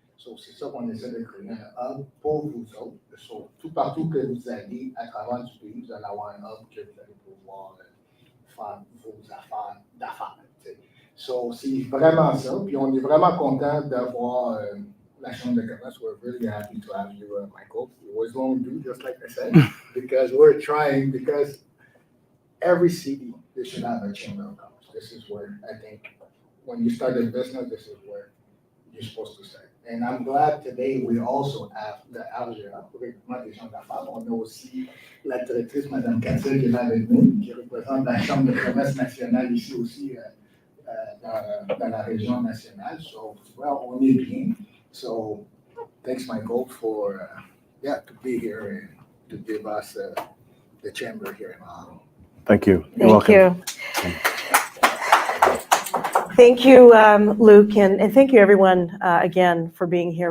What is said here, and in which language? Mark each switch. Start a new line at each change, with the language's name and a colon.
English: So,
French: c'est ça qu'on essaie de créer un hub pour vous autres.
English: So,
French: tout partout que vous allez à travers du pays, vous allez avoir un hub que vous allez pouvoir faire vos affaires d'affaires.
English: So,
French: c'est vraiment ça. Puis on est vraiment content d'avoir la Chambre de commerce.
English: We're really happy to have you, Michael. We always want to do just like I said, because we're trying, because every city, they should have a Chamber of Commerce. This is where I think when you start a business, this is where you're supposed to start. And I'm glad today we also have
French: le RGA, pour règlement des gens d'affaires. On a aussi la directrice, Mme Katil, qui est là avec nous, qui représente la Chambre de commerce nationale ici aussi dans la région nationale.
English: So, well,
French: on est bien.
English: So, thanks, Michael, for to be here and to give us the chamber here in Ottawa. Thank you. You're Thank welcome. you. Thank you, Luke, and thank you everyone again for being here.